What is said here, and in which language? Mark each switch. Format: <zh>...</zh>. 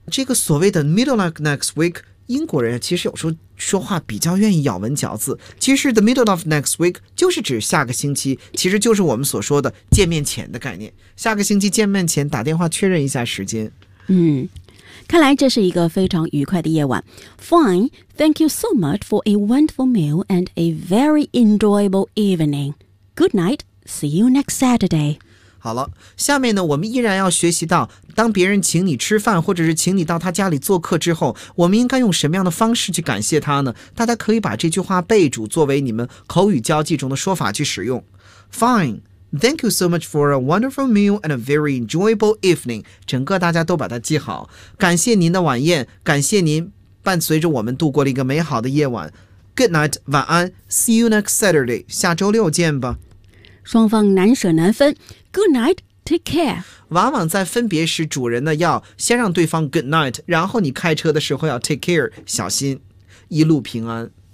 <zh>这个所谓的 middle of next week，英国人其实有时候说话比较愿意咬文嚼字，其实</zh> <en>the middle of next week</en> <zh>就是指下个星期，其实就是我们所说的见面前的概念，下个星期见面前打电话确认一下时间。嗯，看来这是一个非常愉快的夜晚。</zh> <en>Fine, thank you so much for a wonderful meal and a very enjoyable evening. Good night, see you next Saturday.</en> <zh>好了，下面呢，我们依然要学习到当别人请你吃饭或者是请你到他家里做客之后，我们应该用什么样的方式去感谢他呢？大家可以把这句话备注作为你们口语交际中的说法去使用。 Fine, thank you so much for a wonderful meal and a very enjoyable evening. 整个大家都把它记好，感谢您的晚宴，感谢您伴随着我们度过了一个美好的夜晚。</zh> <en>Good night,</en> <zh>晚安，</zh> <en>See you next Saturday,</en> <zh>下周六见吧。双方难舍难分，</zh> <en>Good night, take care。</en> <zh>往往在分别时，主人呢要先让对方</zh> <en>good night，</en> <zh>然后你开车的时候要</zh> <en>take care，</en> <zh>小心，一路平安。</zh>